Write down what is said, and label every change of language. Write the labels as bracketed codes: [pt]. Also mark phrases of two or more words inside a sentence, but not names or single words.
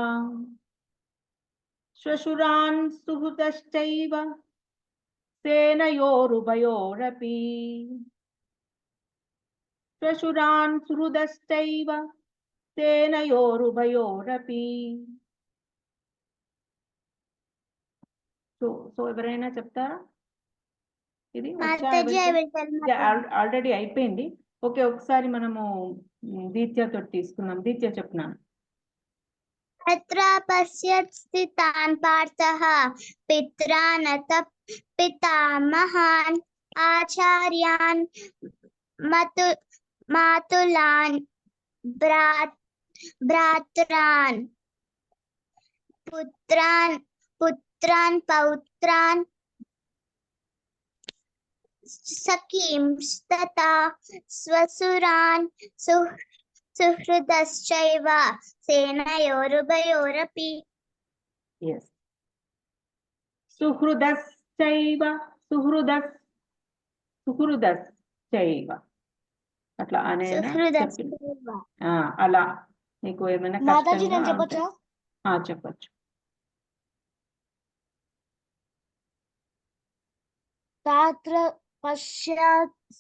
[sa] శ్వశురాన్ సుహృదశ్చైవ సేనయోరుభయోరపి శ్వశురాన్ సుహృదశ్చైవ సేనయోరుభయోరపి. [te] సో ఎవరైనా చెప్తారా? ఇది ఆల్రెడీ అయిపోయింది. ఓకే, ఒకసారి మనము దీత్యతో తీసుకుందాం. దీత్య చెప్తున్నాను. [sa] तत्र पश्यत् स्थितान् पार्थः पित्रानथ पितामहान् आचार्यान् मातुलान् भ्रात्रान् पुत्रान् पौत्रान् सखींस्तथा स्वसुरान् सुहृदश्चैव सेनयोरुभयोरपि. yes, సుహృదశ్చైవ సుహృదశ్చైవ [te] అట్లా అనే అలా నీకు ఏమైనా మాతాజీ నేను చెప్పొచ్చా? చెప్పచ్చు. [sa] తత్ర పశ్యత్